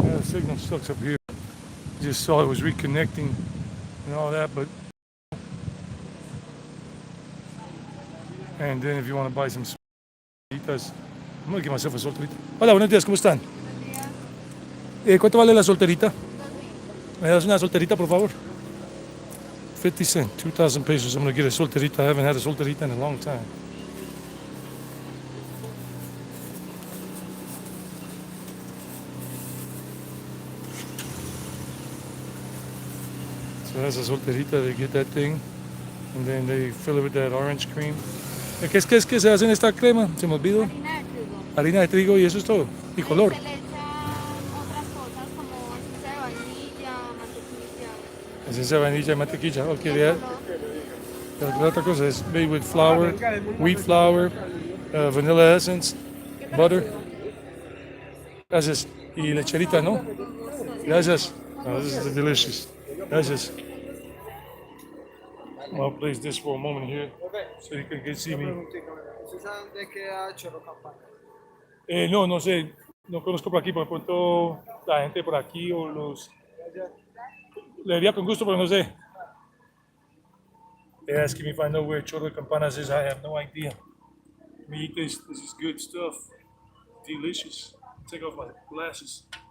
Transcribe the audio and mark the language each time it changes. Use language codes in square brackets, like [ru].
[en] signal sucks up here. Just saw it was reconnecting and all that, but and then if you want to buy some solteritas, I'm gonna get myself a solterita. [es] Hola, buenos días, ¿cómo están? ¿Cuánto vale la solterita? ¿Me das una solterita, por favor? [en] 50 cents, 2,000 pesos. I'm gonna get a solterita. I haven't had a solterita in a long time. So that's a solterita. They get that thing, and then they fill it with that orange cream. [es] ¿Qué es que se hace en esta crema? Se me olvidó. Harina de trigo. Harina de trigo y eso es todo. Y color. Se le echa otras cosas como esencia de vainilla, mantequilla. Esencia de vainilla y mantequilla. Ok, Y ya. el color. La otra cosa es [en] made with flour, wheat flour, vanilla essence, butter. [es] Gracias. Y lecherita, ¿no? Gracias. [en] Oh, this is delicious. Gracias. I'll place this for a moment here so you can see me. [es] ¿Dónde queda Chorro Campana? No, no sé. No conozco por aquí, por pronto la gente por aquí o los... Le diría con gusto, pero no sé. [en] They're asking me if I know where Chorro de Campanas is. I have no idea. Let me eat this. This is good stuff. Delicious. Take off my glasses.